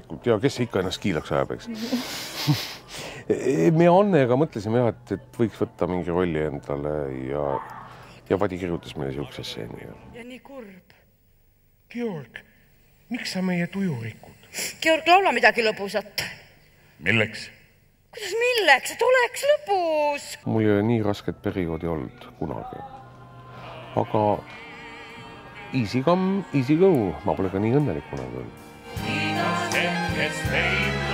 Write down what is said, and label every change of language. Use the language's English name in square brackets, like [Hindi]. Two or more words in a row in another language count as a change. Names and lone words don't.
[Estonian] Ja kes ikka ennast kiilaks ajab, eks. Me Annega mõtlesime, et võiks võtta mingi rolli endale ja Vadi kirjutas meile siukse stseeni. Ja nii kurb. Georg, miks sa meie tuju rikud? Georg, laula midagi lõbusat. Milleks? Kuidas milleks? Et oleks lõbus. Mul ei ole nii rasket perioodi olnud kunagi. Aga [English] easy come, easy go. [Estonian] Ma pole ka nii õnnelik kunagi olnud.